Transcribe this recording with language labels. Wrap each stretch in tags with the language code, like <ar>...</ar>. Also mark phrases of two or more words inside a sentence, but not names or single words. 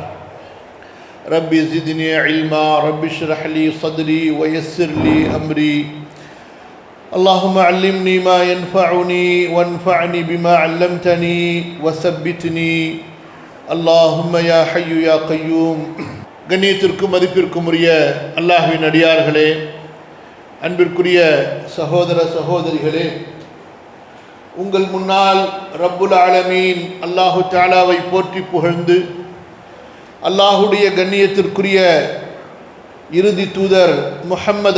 <ar>رب زدني علما رب اشرح لي صدري ويسر لي أمري اللهم علمني ما ينفعني وانفعني بما علمتني وثبتني اللهم يا حي يا قيوم</ar> <ta>கண்ணியத்திற்கும் மதிப்பிற்கும் உரிய அல்லாஹ்வின் அடியார்களே, அன்பிற்குரிய சகோதர சகோதரிகளே, உங்கள் முன்னால்</ta> <ar>رب العالمين</ar> <ta>அல்லாஹு தஆலாவை போற்றி புகழ்ந்து அல்லாஹுடைய கண்ணியத்திற்குரிய இறுதி தூதர் முஹம்மது</ta>